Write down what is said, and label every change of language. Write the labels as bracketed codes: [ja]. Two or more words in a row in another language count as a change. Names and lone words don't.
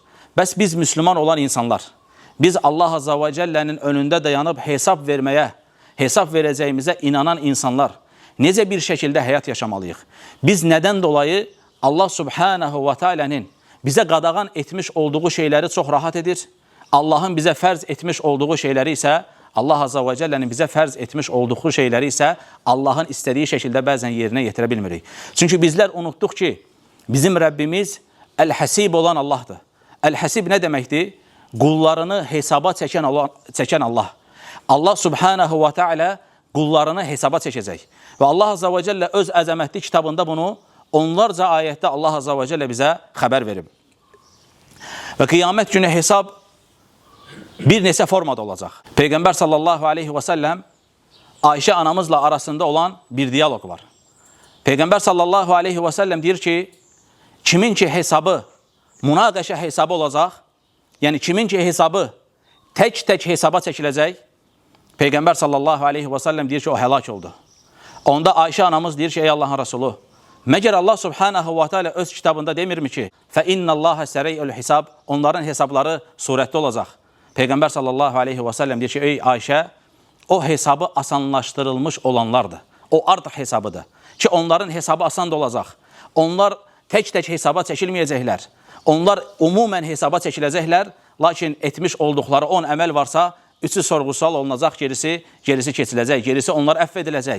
[az] Bəs biz Müslüman olan insanlar, biz [ar] الله عز وجل'nin [az] önündə dayanıb hesab verməyə, hesab verəcəyimizə inanan insanlar necə bir şəkildə həyat yaşamalıyıq? Biz nədən dolayı [ar] الله سبحانه وتعالى'nın [az] bizə qadağan etmiş olduğu şeyləri çox rahat edir? Allah'ın bize fərz etmiş olduğu şeyləri isə, [ar] الله عز وجل'nin [az] bize fərz etmiş olduğu şeyləri isə Allah'ın istədiyi şəkildə bəzən yerinə yetirə bilmirik. Çünki bizlər unutduq ki, bizim Rəbbimiz Əl-Həsib olan Allah'dır. Əl-Həsib nə deməkdir? Qullarını hesaba çəkən Allah. [ar] الله سبحانه وتعالى [az] qullarını hesaba çəkəcək. Və [ar] الله عز وجل [az] öz əzəmətli kitabında bunu onlarca ayətdə [ar] الله عز وجل [az] bizə xəbər verib. Və qiyamət günü hesab bir neçə formada olacaq. Peyğəmbər [ar] صلى الله عليه وسلم [az] Ayşə anamızla arasında olan bir diyalog var. Peyğəmbər [ar] صلى الله عليه وسلم [az] deyir ki, kimin ki hesabı münaqəşə hesabı olacaq, yəni kimin ki hesabı tək-tək hesaba çəkiləcək, Peyğəmbər [ar] صلى الله عليه وسلم [az] deyir ki, o həlak oldu. Onda Ayşə anamız deyir ki, ey Allahın Resulü, məgər [ar] الله سبحانه وتعالى [az] öz kitabında demirmi ki, [ar] فَاِنَّ اللّٰهَ سَرَيْءُ الْحِسَابِ [az] onların hesabları surətli olacaq. Peyğəmbər [ar] صلى الله عليه وسلم [az] deyir ki, ey Ayşə, o hesabı asanlaşdırılmış olanlardır. O artıq hesabıdır. Ki onların hesabı asan da olacaq. Onlar tək-tək hesaba çəkilməyəcəklər. Onlar umumən hesaba çəkiləcəklər. Lakin etmiş olduqları 10 əməl varsa, 3'ü sorğu-sual olunacaq, gerisi keçiləcək, gerisi onlar əfv ediləcək.